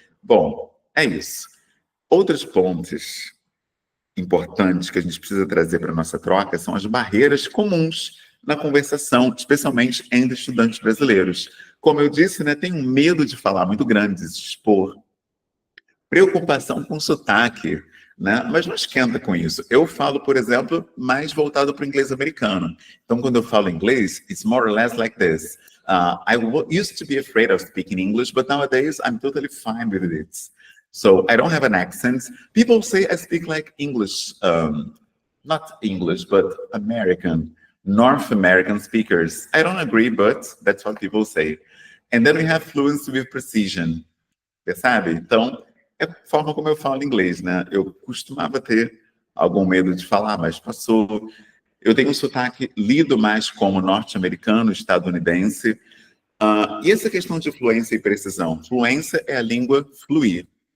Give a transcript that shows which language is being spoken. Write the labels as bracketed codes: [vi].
[pt] Bom, é isso. Outros pontos importantes que a gente precisa trazer para a nossa troca são as barreiras comuns na conversação, especialmente entre estudantes brasileiros. Como eu disse, né, tem um medo de falar muito grande, de se expor. preocupação com sotaque, né? Mas não esquenta com isso. Eu falo, por exemplo, mais voltado para o inglês americano. Então, quando eu falo inglês, [en] it's more or less like this. Used to be afraid of speaking English, but nowadays I'm totally fine with it. So I don't have an accent. People say I speak like English, not English, but American, North American speakers. I don't agree, but that's what people say. And then we have fluency with precision. [pt] Percebe? Então, é a forma como eu falo inglês, né? Eu costumava ter algum medo de falar, mas passou. Eu tenho um sotaque lido mais como norte-americano, estadunidense. E essa questão de fluência e precisão? Fluência é a língua fluir.